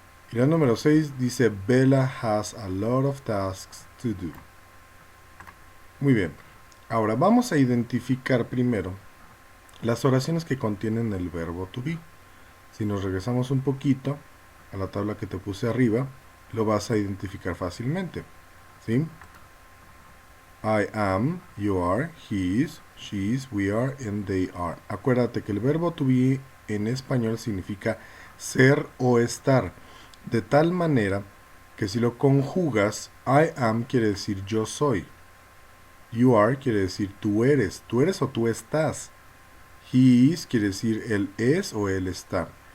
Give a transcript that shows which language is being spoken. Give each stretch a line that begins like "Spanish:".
Spanish: Y la número 6 dice
English: Bella has a lot of tasks to do.
Spanish: Muy bien. Ahora vamos a identificar primero las oraciones que contienen el verbo to be. Si nos regresamos un poquito a la tabla que te puse arriba, lo vas a identificar fácilmente. ¿Sí?
English: I am, you are, he is, she is, we are, and they are.
Spanish: Acuérdate que el verbo to be en español significa ser o estar, de tal manera que si lo conjugas,
English: I am
Spanish: quiere decir yo soy.
English: You are
Spanish: quiere decir tú eres o tú estás.
English: He is
Spanish: quiere decir él es o él está.